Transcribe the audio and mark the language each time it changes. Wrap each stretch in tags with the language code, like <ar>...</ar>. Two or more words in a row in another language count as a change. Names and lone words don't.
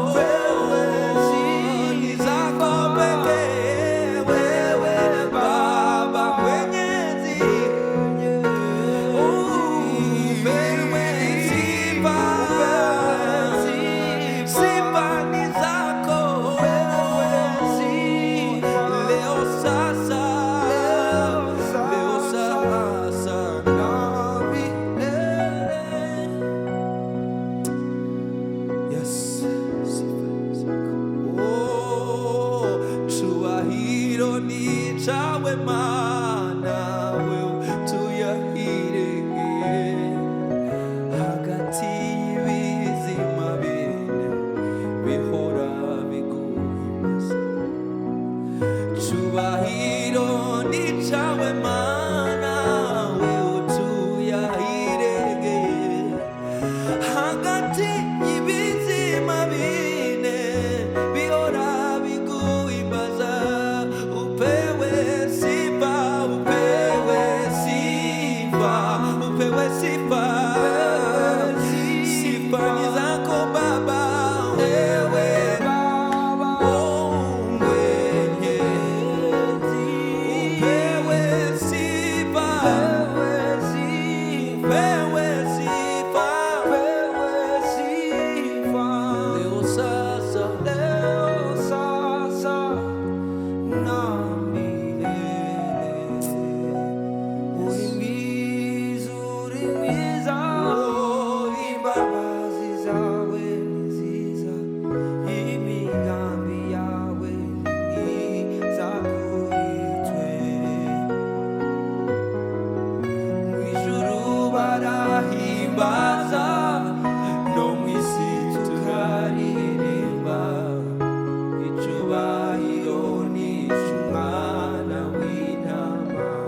<sw>pekee wewe Baba mwenyezi upewe sifa ni zako leo sasa na milele. Yes,</sw> <rw>oh, cyubahiro ni cyawe Mana wewe tuyahirenge hagati y'ibizima bine bihora biguhimbaza cyubahiro ni cyawe Mana wewe tuyahirenge hagati y'ibizima bine bihora biguhimbaza</rw> <sw>upewe sifa sifa ni zako Baba wewe mwenyezi upewe sifa leo sasa na milele</sw> <rw>urimiza imbabazi zawe nziza imigambi yawe myiza kuri twe mu ijuru barahimbaza no mu isi turaririmba icyubahiro ni icy'umwana w'intama</rw>